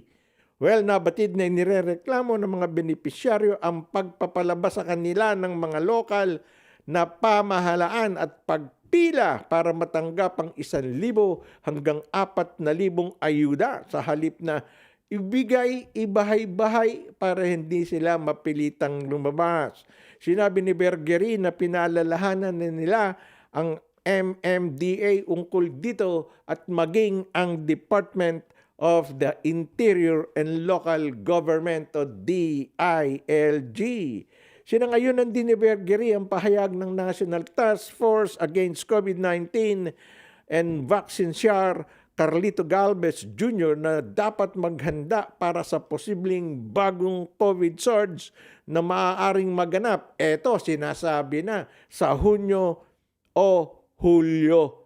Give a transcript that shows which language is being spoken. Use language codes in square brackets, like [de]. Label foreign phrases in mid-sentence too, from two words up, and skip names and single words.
[tl] Well, nabatid na inirereklamo ng mga benepisyaryo ang pagpapalabas sa kanila ng mga lokal na pamahalaan at pagpila para matanggap ang 1,000 hanggang 4,000 ayuda sa halip na ibigay ibahay-bahay para hindi sila mapilitang lumabas. Sinabi ni Vergeri na pinaalalahanan nila ang MMDA ungkol dito at maging ang Department of the Interior and Local Government o DILG. Sinangayunan din ni Vergeri ang pahayag ng National Task Force Against COVID-19 and Vaccine SHAR Carlito Galvez Jr. na dapat maghanda para sa posibleng bagong COVID surge na maaaring maganap. Ito, sinasabi na sa Hunyo o Hulyo.